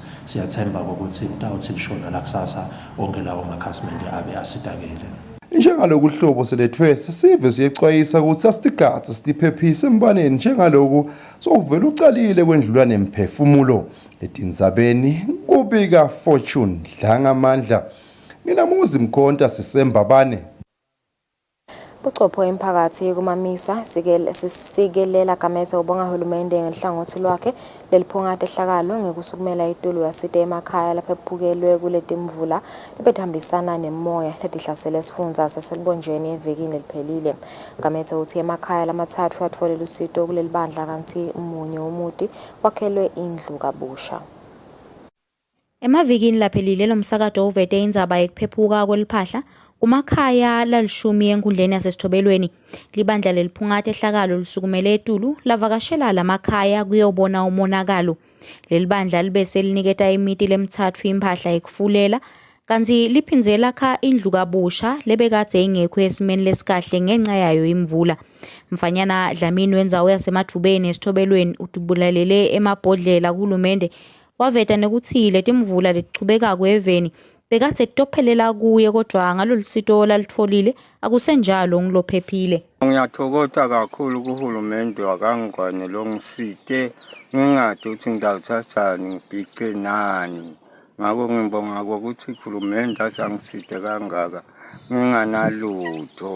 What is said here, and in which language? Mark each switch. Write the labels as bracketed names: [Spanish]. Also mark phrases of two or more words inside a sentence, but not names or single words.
[Swati] Siyathemba ukuthi mtawuthi lishona la kusasa onke lawo makhasimende abe asitakele. Njengaloku hlobo selethwe sesive siyexwayisa ukuthi asitigatsa sitiphephise embaneni njengaloku sokuvela ucalile kwendlula nemphefumulo. Letindzabeni kubika Fortune Dlangamandla. Mina Muzi Mkhonta sisembabane. Buchopho emphakathi kumamisa sikelela Gamethe ubonga hulumende ngenhlangothi lwakhe leliphungathe ehlakalo ngekusukumela itulu yasite emakhaya lapho ephukelwe kuletimvula lebethambisana nemoya letihlasele esifundza saselibonjeni evekini eliphelile. Gamethe uthi emakhaya lamathathu atfolela usito kuleli bandla kanti umunye umuti wakhelwe indlu kabusha. Emavikini laphelile lomsakazo uvete indzaba yekuphephuka kweliphahla kumakhaya lalishumi enkundleni yasesithobelweni. Libandla leliphungathe ehlakalo lisukumele etulu lavakashela lamakhaya kuyobona umonakalo. Leli bandla libese liniketa imiti lemithathu impahla yekufulela kanti liphinzela kha indlu kabusha lebekade ingekho esimeni lesikahle ngenxa yayo imvula. Mfanyana Dlamini wendzawo yasemadvubeni esithobelweni utubulalele emabhodlela kuhulumende waveta nekuthi letimvula letichubeka kweveni bekade tophelela kuye kodwa ngalolisito lalitfolile akusenjalo ngilophephile. Ngiyathokoza kakhulu kuhulumende wakangwane longisite ngingathi ukuthi ngidawuthathani ngibhice nani. Ngako ngibonga ukuthi uhulumende asangisite kangaka nginganalutho.